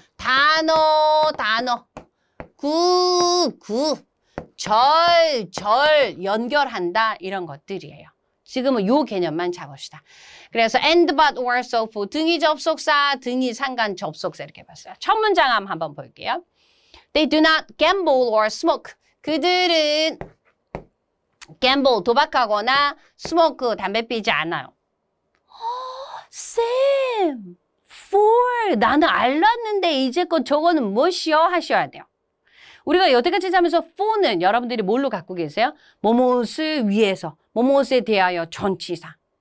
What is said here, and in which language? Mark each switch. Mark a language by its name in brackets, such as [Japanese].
[Korean] 단어. 구, 절 연결한다 이런 것들이에요. 지금은 요 개념만 잡읍시다. 그래서 and, but, or, so, for 등위 접속사, 등위 상관 접속사 이렇게 봤어요. 첫 문장 한번 볼게요. [English] They do not gamble or smoke. [Korean] 그들은 gamble, 도박하거나 smoke, 담배 피지 않아요. 쌤, for, 나는 알았는데 이제껏 저거는 무엇이요? 하셔야 돼요. 우리가 여태까지 하면서 for는 여러분들이 뭘로 갖고 계세요? 뭐뭇을 위해서, 뭐뭇에 대하여 전치사.